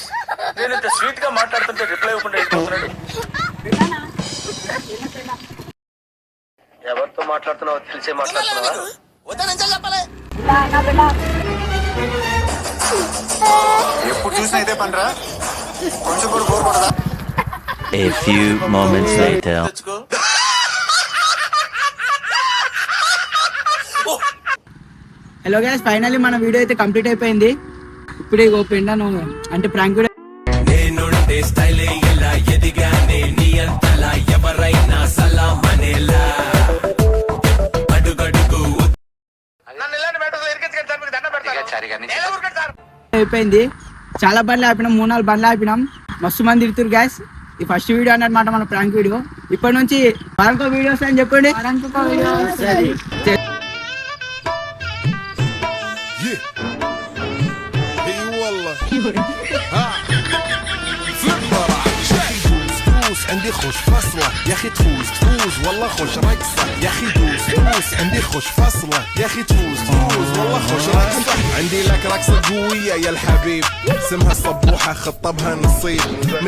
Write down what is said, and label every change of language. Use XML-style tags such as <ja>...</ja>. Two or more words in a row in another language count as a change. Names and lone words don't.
<te>నేను ఇంత స్వీట్ గా మాట్లాడుతుంటే రిప్లై ఇవ్వకుండా వెళ్ళిపోతున్నాడు. ఎవరితో మాట్లాడుతున్నావు తెలిసే మాట్లాడుతున్నావా? ఎప్పుడు చూసినా ఇదే పనిరా, కొంచెం కూడా బోర్ కొడదా?</te> <en>A few moments later. hello guys, finally</en> <te>మన వీడియో అయితే కంప్లీట్ అయిపోయింది. ఇప్పుడు ఇగో పెండను అంటే</te> <en>prank video.</en> <te>అయిపోయింది. చాలా బండ్లు ఆపినాం, 3-4 బండ్లు ఆపినాం. మస్తు మంది తిరుగుతారు గ్యాస్. ఈ</te> <en>first video</en> <te>అన్నమాట మన</te> <en>prank video.</en> <te>ఇప్పటి నుంచి వారంకో వీడియోస్ అని చెప్పండి.</te> <ar>عندي خوش فصلة يا اخي تفوز والله خوش رقصة يا اخي دوس عندي خوش فصلة يا اخي تفوز والله خوش رقصة عندي لك رقصة قوية يا الحبيب اسمها الصبوحة خطبها نصيب</ar>